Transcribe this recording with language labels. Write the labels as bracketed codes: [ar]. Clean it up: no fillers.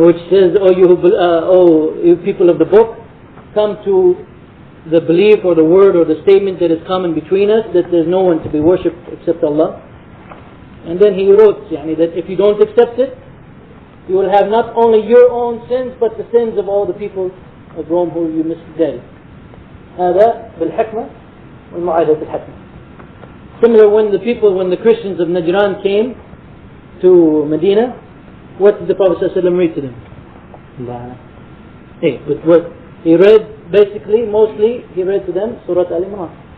[en] Which says, "O you people of the book, come to the belief or the word or the statement that is common between us, that there's no one to be worshipped except Allah." And then he wrote that if you don't accept it, you will have not only your own sins but the sins of all the people of Rome who you misguided. [ar] هذا بالحكمة والمعاهدة بالحكمة. [en] Similar, when the Christians of Najran came to Medina, what did the Prophet ﷺ read to them? But what he read, basically, mostly, he read to them Surah Al-Imran.